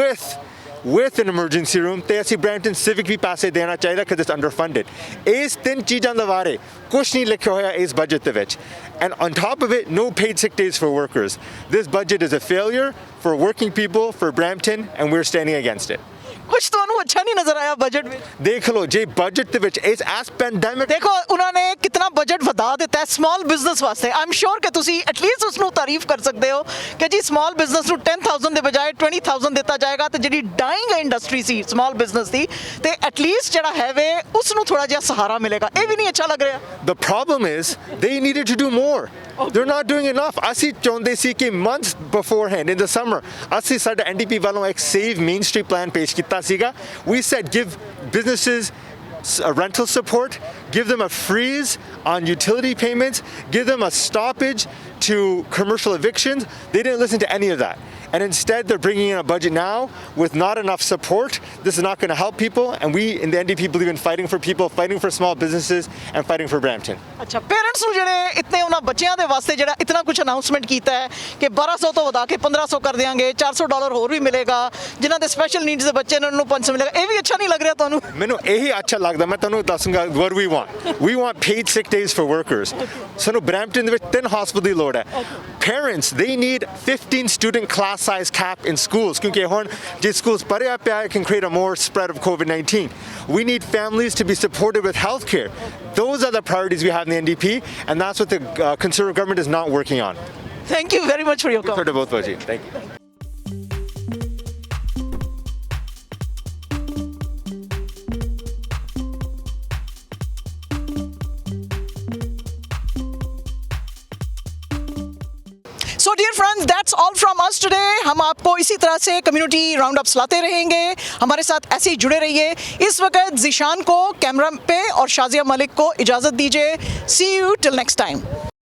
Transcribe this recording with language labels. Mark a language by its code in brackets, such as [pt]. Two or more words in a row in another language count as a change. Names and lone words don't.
[en] with an emergency room [pa] ਤੇ ਅਸੀਂ Brampton civic ਵੀ ਪੈਸੇ ਦੇਣਾ ਚਾਹੀਦਾ [en] because it's underfunded [pa] ਇਸ ਤਿੰਨ ਚੀਜ਼ਾਂ ਦੇ ਬਾਰੇ ਕੁਛ ਨਹੀਂ ਲਿਖਿਆ ਹੋਇਆ ਇਸ ਬਜਟ ਦੇ ਵਿੱਚ [en] and on top of it no paid sick days for workers this budget is a failure for working people for Brampton and we're standing against it [pa] ਕੁਝ ਤੁਹਾਨੂੰ ਅੱਛਾ ਨਹੀਂ ਨਜ਼ਰ ਆਇਆ ਬਜਟ ਵਿੱਚ ਦੇਖ ਲਓ ਜੇ ਬਜਟ ਦੇ ਵਿੱਚ ਇਸ ਐਸ ਪੈਂਡੈਮਿਕ ਦੇਖੋ ਉਹਨਾਂ ਨੇ ਕਿੰਨਾ ਬਜਟ ਵਧਾ ਦਿੱਤਾ ਹੈ [en] small business [pa] ਵਾਸਤੇ [en] I am sure [pa] ਕਿ ਤੁਸੀਂ ਐਟਲੀਸਟ ਉਸ ਨੂੰ ਤਾਰੀਫ ਕਰ ਸਕਦੇ ਹੋ ਕਿ ਜੀ [en] small business [pa] ਨੂੰ 10000 ਦੇ ਬਜਾਏ 20000 ਦਿੱਤਾ ਜਾਏਗਾ ਤੇ ਜਿਹੜੀ [en] dying industry [pa] ਸੀ [en] small business [pa] ਦੀ ਤੇ ਐਟਲੀਸਟ ਜਿਹੜਾ ਹੈ ਵੇ ਉਸ ਨੂੰ ਥੋੜਾ ਜਿਹਾ ਸਹਾਰਾ ਮਿਲੇਗਾ ਇਹ ਵੀ ਨਹੀਂ ਅੱਛਾ ਲੱਗ ਰਿਹਾ [en] The problem is they needed to do more. They're not doing enough. [pa] ਅਸੀਂ ਚਾਹੁੰਦੇ ਸੀ ਕਿ [en] months beforehand in the summer [pa] ਅਸੀਂ ਸਾਡਾ NDP ਵੱਲੋਂ ਇੱਕ [en] save Main Street plan [pa] ਪੇਸ਼ ਕੀਤਾ ਸੀਗਾ. [en] We said give businesses rental support, give them a freeze on utility payments, give them a stoppage to commercial evictions. They didn't listen to any of that. And instead, they're bringing in a budget now with not enough support. This is not going to help people. And we in the NDP believe in fighting for people, fighting for small businesses, and fighting for Brampton. [pa] ਅੱਛਾ ਪੇਰੈਂਟਸ ਨੂੰ ਜਿਹੜੇ ਇਤਨੇ ਉਹਨਾਂ ਬੱਚਿਆਂ ਦੇ ਵਾਸਤੇ ਜਿਹੜਾ ਇਤਨਾ ਕੁਝ ਅਨਾਉਂਸਮੈਂਟ ਕੀਤਾ ਹੈ ਕਿ 1200 ਤੋਂ ਵਧਾ ਕੇ 1500 ਕਰ ਦਿਆਂਗੇ $400 ਹੋਰ ਵੀ ਮਿਲੇਗਾ ਜਿਨ੍ਹਾਂ ਦੇ [en] special needs [pa] ਦੇ ਬੱਚੇ ਨੇ ਉਹਨਾਂ ਨੂੰ 500 ਮਿਲੇਗਾ ਇਹ ਵੀ ਅੱਛਾ ਨਹੀਂ ਲੱਗ ਰਿਹਾ ਤੁਹਾਨੂੰ ਮੈਨੂੰ ਇਹੀ ਅੱਛਾ ਲੱਗਦਾ ਮੈਂ ਤੁਹਾਨੂੰ ਦੱਸੂਗਾ [en] what we want paid sick days for workers [pa] ਸਾਨੂੰ Brampton ਦੇ ਵਿੱਚ 3 ਹਸਪਤਾਲ ਦੀ ਲੋੜ ਹੈ [en] parents they need 15 student class size cap in schools [pa] ਕਿਉਂਕਿ ਹੁਣ ਜੇ [en] schools [pa] ਭਰਿਆ ਪਿਆ [en] it can create a more spread of COVID-19 we need families to be supported with health care those are the priorities we have in the NDP and that's what the Conservative government is not working on Thank you very much for your comment both ways thank you So dear friends, that's all from us today. [hi] हम आपको इसी तरह से [en] community round ups [hi] लाते रहेंगे हमारे साथ ऐसे ही जुड़े रहिए इस वक्त ज़ीशान को कैमरा पे और शाजिया मलिक को इजाज़त दीजिए [en] See you till next time.